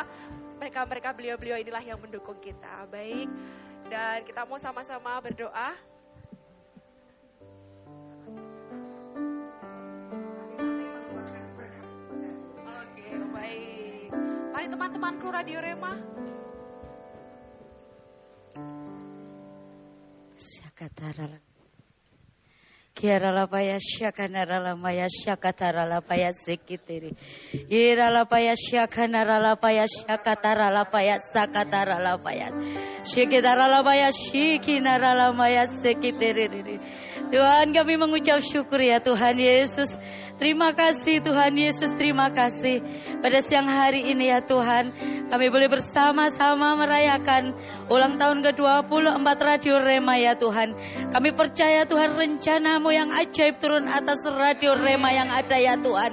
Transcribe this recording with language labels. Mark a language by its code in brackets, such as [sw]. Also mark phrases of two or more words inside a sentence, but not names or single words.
[id] Mereka beliau-beliau inilah yang mendukung kita. Baik, dan kita mau sama-sama berdoa. Oke, baik. Mari teman-temanku Radio Rema. Syakatarala. Kiara paya syakanara maya syakatara paya sekitiri. Ira paya syakanara paya syakatara paya sakatara paya. Syakitara paya syikinara maya sekitiri. Tuhan, kami mengucap syukur ya Tuhan Yesus. Terima kasih Tuhan Yesus, terima kasih. Pada siang hari ini ya Tuhan, kami boleh bersama-sama merayakan ulang tahun ke-24 Radio Rema ya Tuhan. Kami percaya Tuhan rencana-Mu yang ajaib turun atas Radio Rema yang ada ya Tuhan.